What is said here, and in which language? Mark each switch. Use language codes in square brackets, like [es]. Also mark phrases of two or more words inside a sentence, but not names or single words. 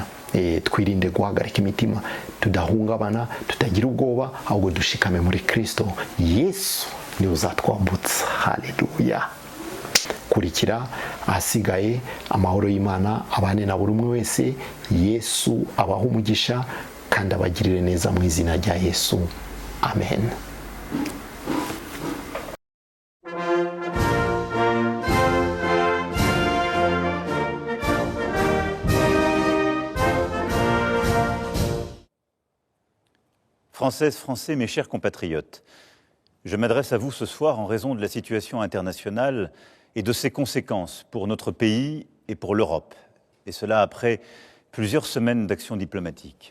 [rw] Twirinde guhagarika imitima, tudahungabana, tutagira ubwoba, ahubwo dushikame muri Kristo. Yesu niwe uzatwambutsa. Haleluya. Kurikira ahasigaye, amahoro y'Imana abane na buri umwe wese. Yesu abaha umugisha kandi abagirire neza mu izina rya Yesu. Amen. [fr] Françaises, Français, mes chers compatriotes, je m'adresse à vous ce soir en raison de la situation internationale et de ses conséquences pour notre pays et pour l'Europe, et cela après plusieurs semaines d'action diplomatique.